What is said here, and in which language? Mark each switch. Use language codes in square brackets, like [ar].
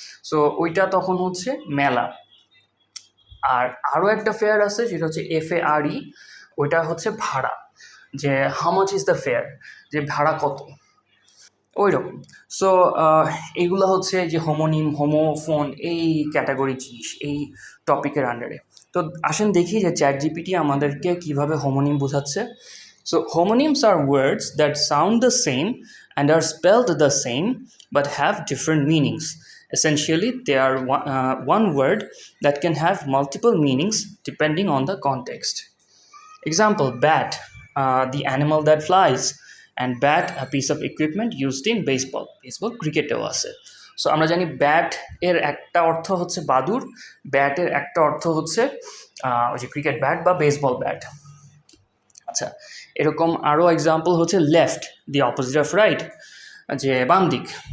[bn] So ওইটা তখন হচ্ছে মেলা। আর আরও একটা ফেয়ার আছে যেটা হচ্ছে FARE, ওইটা হচ্ছে ভাড়া, যে [en] how much is the fare, [bn] যে ভাড়া কত, ওই রকম। সো এইগুলো হচ্ছে যে হোমোনিম, হোমোফোন, এই ক্যাটাগরি জিনিস এই টপিকের আন্ডারে। তো আসেন দেখি যে চ্যাট জিপিটি আমাদেরকে কীভাবে হোমোনিম বোঝাচ্ছে। [en] So homonyms are words that sound the same and are spelled the same but have different meanings. Essentially, they are one word that can have multiple meanings depending on the context. Example, bat, the animal that flies, and bat, a piece of equipment used in baseball. [bn] Baseball ক্রিকেটেও আছে। So আমরা জানি bat এর একটা অর্থ হচ্ছে বাদুড়, ব্যাটের একটা অর্থ হচ্ছে ওই যে ক্রিকেট ব্যাট বা বেসবল ব্যাট। আচ্ছা, এরকম আরও এক্সাম্পল হচ্ছে left, [en] the opposite of right, [bn] যে বাম দিক।